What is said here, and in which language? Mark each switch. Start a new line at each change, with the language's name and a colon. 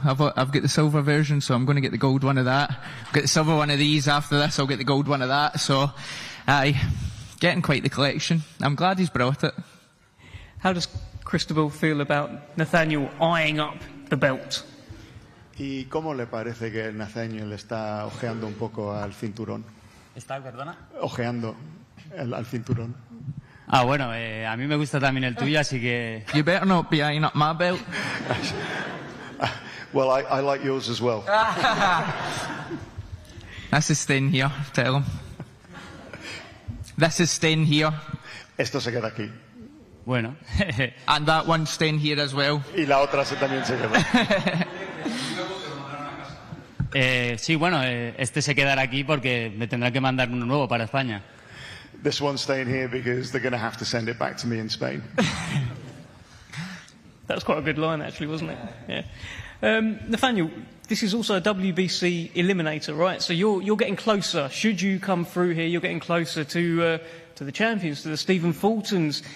English: I've got the silver version, so I'm going to get the gold one of that. I'll get the silver one of these after this, I'll get the gold one of that, so getting quite the collection. I'm glad he's brought it. How does Cristobal feel about Nathaniel eyeing up the belt?
Spanish: ¿Y cómo le parece que Nathaniel está ojeando un poco al cinturón? ¿Está, perdona? Ojeando al cinturón. Ah, bueno, a mí me gusta también el tuyo, así que...
English: You better not be eyeing up my belt. Well, I like yours as well. This is staying here, tell him. This is staying here.
Spanish: Esto se queda aquí. Bueno.
English: And that one's staying here as well.
Spanish: Y la otra también se queda. Sí, bueno, este se quedará aquí porque me tendrá que mandar uno nuevo para España.
English: This one's staying here because they're going to have to send it back to me in Spain. That's quite a good line, actually, wasn't it? Yeah. Nathaniel, this is also a WBC eliminator, right? So you're getting closer. Should you come through here, you're getting closer to the champions, to the Stephen Fultons.